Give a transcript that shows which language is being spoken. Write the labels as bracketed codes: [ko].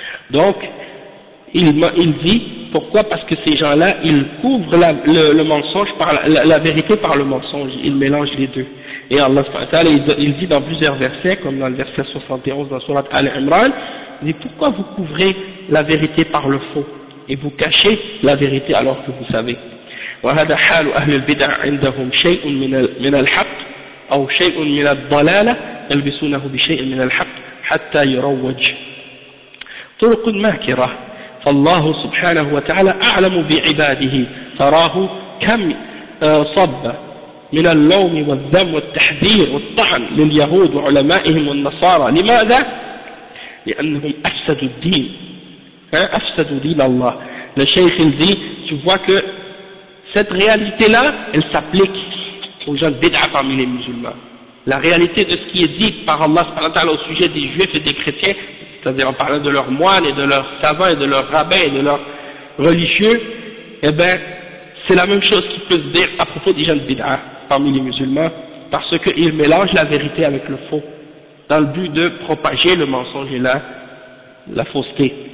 [fr] Donc, il dit, pourquoi? Parce que ces gens-là, ils couvrent le mensonge par la vérité par le mensonge, ils mélangent les deux. Et Allah, il dit dans plusieurs versets, comme dans le verset 71 dans surat Al-Imran, il dit, pourquoi vous couvrez la vérité par le faux et vous cachez la vérité alors que vous savez. [ar] وهذا حال أهل البدع عندهم شيء من الحق أو شيء من الضلالة يلبسونه بشيء من الحق حتى يروج طرق ماكرة. فالله سبحانه وتعالى أعلم بعباده فراه كم صب من اللوم والذم والتحذير والطعن لليهود وعلمائهم والنصارى. لماذا؟ لأنهم أفسدوا الدين. أفسدوا دين الله. الشيخ الذي تبقى [fr] cette réalité-là, elle s'applique aux gens de bid'a parmi les musulmans. La réalité de ce qui est dit par Allah au sujet des juifs et des chrétiens, c'est-à-dire en parlant de leurs moines et de leurs savants et de leurs rabbins et de leurs religieux, eh bien, c'est la même chose qui peut se dire à propos des gens de bid'a parmi les musulmans, parce qu'ils mélangent la vérité avec le faux, dans le but de propager le mensonge et la fausseté.